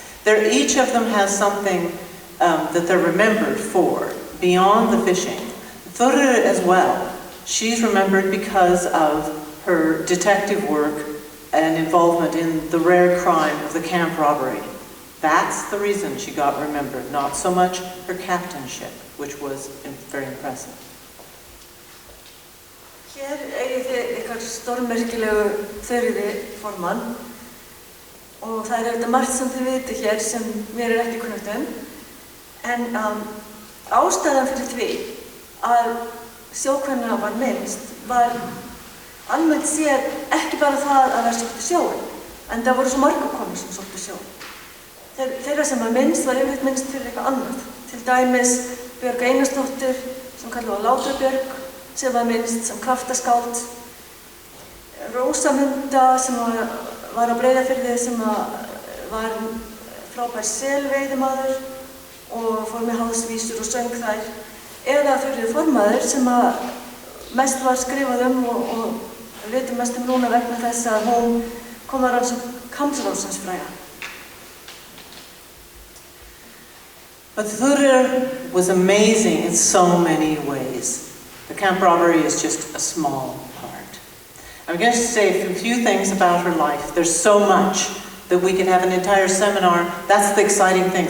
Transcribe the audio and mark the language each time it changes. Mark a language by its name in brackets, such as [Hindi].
[English] Each of them has something that they're remembered for, beyond the fishing. Þuríður as well. she's remembered because of her detective work and involvement in the rare crime of the camp robbery. That's the reason she got remembered, not so much her captainship, which was very impressive. [Icelandic] Hér eigið þið ykkar stórmerkilegu Þuríði formann og það auðvitað margt sem þið viti hér sem mér ekki kunnugt en ástæðan fyrir því að sjókvenna var minnst var almennt séð ekki bara það að vera sóttu sjóinn, en það voru svo margar konur sem sóttu sjóinn. Þeirra sem var minnst var yfirleitt minnst fyrir eitthvað annað. Til dæmis Björg Einarsdóttir sem kallað Látrabjörg sem var minnst sem kraftaskáld, Rósamunda sem var á Breiðafirði sem var frábær selveiðimaður og fór með háðsvísur og söng þær, eða Þuríður formaður sem mest var skrifað og við vitum mest núna vegna þess að hún kom að rannsókn Kambsrósans fræga. [English] But Þuríður was amazing in so many ways. The camp robbery is just a small part. I'm going to say a few things about her life. There's so much that we could have an entire seminar. That's the exciting thing.